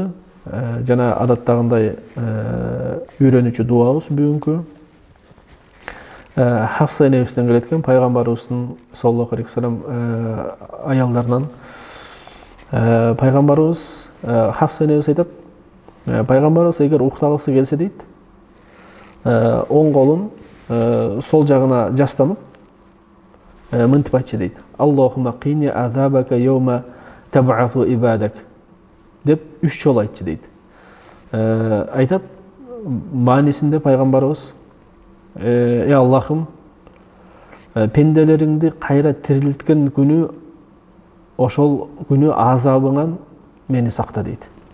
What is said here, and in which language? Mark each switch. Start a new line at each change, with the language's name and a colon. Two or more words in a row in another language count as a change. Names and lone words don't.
Kyrgyz: Жана адаттагындай үйрөнүүчү дуабыз бүгүнкү Хафса энебизден келет экен, пайгамбарыбыздын
Arabic: صلى الله عليه وسلم
Kyrgyz: аялдарынан. Пайгамбарыбыз Хафса энебиз айтат, пайгамбарыбыз эгер уктагысы келсе дейт, оң колун сол жагына жастанып мынтип айтчу дейт:
Arabic: اللهم قني عذابك يوم تبعث عبادك
Kyrgyz: деп 3 жол айтчу дейт. Айтат, маанисинде пайгамбарыбыз: ey Аллахым, пенделериңди кайра тирилткен күнү, ошол күнү азабыңан мени сакта дейт.